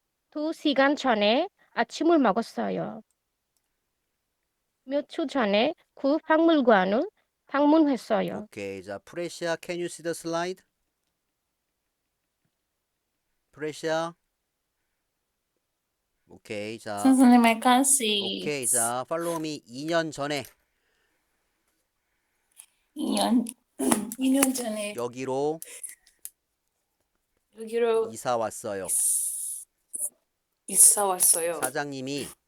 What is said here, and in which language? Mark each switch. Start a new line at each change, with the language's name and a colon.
Korean: 2시간 전에 아침을 먹었어요. 몇 주 전에 그 박물관을 방문했어요. 오케이.
English: 자, 프레시아, can you see the slide?
Korean: 프레시아. 오케이. 자,
English: 선생님, I can't see.
Korean: 오케이. 자,
English: follow me
Korean: 2년 전에 2년 전에 여기로 여기로 이사 왔어요. 이사 왔어요. 사장님이